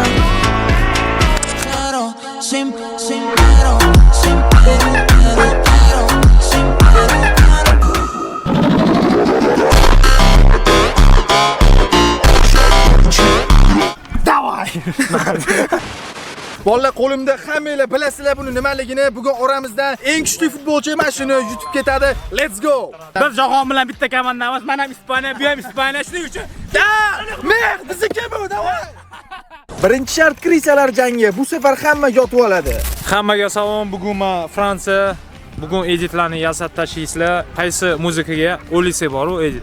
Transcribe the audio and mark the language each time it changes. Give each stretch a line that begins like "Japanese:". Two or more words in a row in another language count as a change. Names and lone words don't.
Uzbek: Quero, sem pero, Davay! Bolalar, qo'limda hammanglar bilasizlar buni nimaligini. Bugun oramizdan eng kuchli futbolchi mana shuni yutib ketadi.
English: Let's go!
Uzbek: Biz jahon bilan bitta komandamiz. Men ham Ispaniya, bu ham Ispaniya shuning uchun. Mer, bizniki bu, davay! Birinchi shart krisalar jangi. Bu safar hamma yotib oladi. Hammaga salom. Bugun men Fransiya. Bugun editlarni yasab tashlaysizlar. Qaysi muzikaga o'lisa bor-u edit.